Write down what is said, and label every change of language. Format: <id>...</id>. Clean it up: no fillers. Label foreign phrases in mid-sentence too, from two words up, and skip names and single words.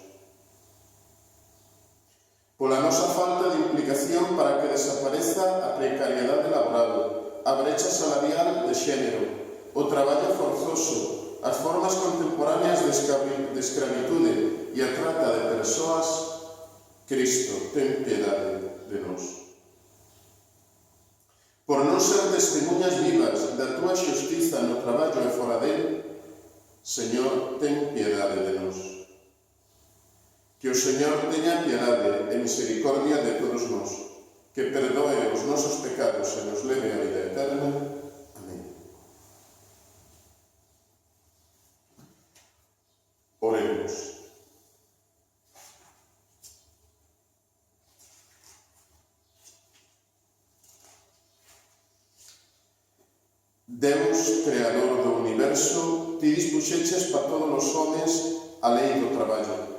<gl>Pola nosa falta de implicación para que desapareza a precariedade laboral, a brecha salarial de xénero, o traballo forzoso, as formas contemporáneas de escravitude e a trata de persoas, Cristo, ten piedade de nós. Por non ser testemunhas vivas da túa xustiza no traballo e fora del, Señor, ten piedade de nós. Que o Señor teña piedade e misericordia de todos nós, que perdoe os nosos pecados e nos leve á vida eterna. Amén. Oremos. Deus, Creador do universo, ti dispuxeches para todos os homes a lei do traballo.</gl>